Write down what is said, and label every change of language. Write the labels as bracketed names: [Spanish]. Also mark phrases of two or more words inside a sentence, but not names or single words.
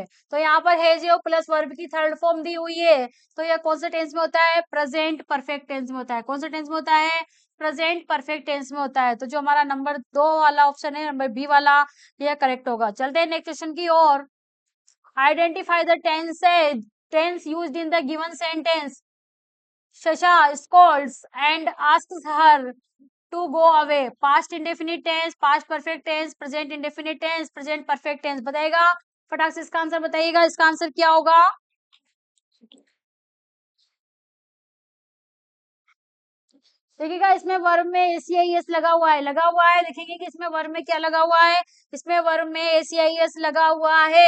[Hindi] तो यहाँ पर [English] has have plus verb [Hindi] की [English] third form [Hindi] दी हुई है, तो यह कौन से टेंस में होता है, [English] present perfect tense [Hindi] में होता है। कौन से टेंस में होता है, [English] present perfect tense [Hindi] में होता है। तो जो हमारा नंबर 2 वाला ऑप्शन है, [English] number B [Hindi] वाला, यह करेक्ट होगा। चलते हैं [English] next question [Hindi] की ओर। [English] identify the tense used in the given sentence. Shasha scolds and asks her to go away. Past indefinite tense, past perfect tense, present indefinite tense, present perfect tense। [Hindi] बताइएगा फटाक से इसका आंसर बताइएगा, इसका आंसर क्या होगा। देखिएगा इसमें वर्ब में एसीआईएस लगा हुआ है, देखेंगे कि इसमें वर्ब में क्या लगा हुआ है, इसमें वर्ब में एसीआईएस लगा हुआ है।